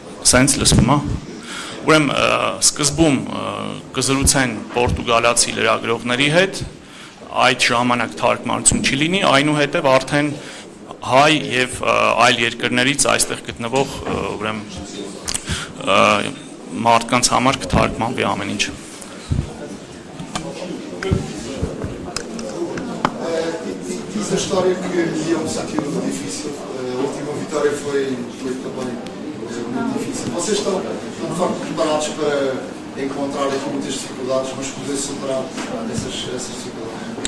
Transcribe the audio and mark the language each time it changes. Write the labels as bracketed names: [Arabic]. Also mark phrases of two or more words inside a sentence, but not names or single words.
[Armenian] Սենց լսվում է։ Ուրեմն սկզբում կզրուցեն պորտուգալացի լրագրողների հետ, այդ ժամանակ թարգմանություն չի լինի, այնուհետև արդեն հայ եւ այլ երկրներից այստեղ գտնվող ուրեմն մարդկանց համար կթարգմանվի ամեն ինչ։ [Portuguese] Essa história que iam sentir muito difícil, a última vitória foi também muito difícil. Vocês estão de facto preparados para encontrar aqui muitas dificuldades, mas poder superar essas dificuldades?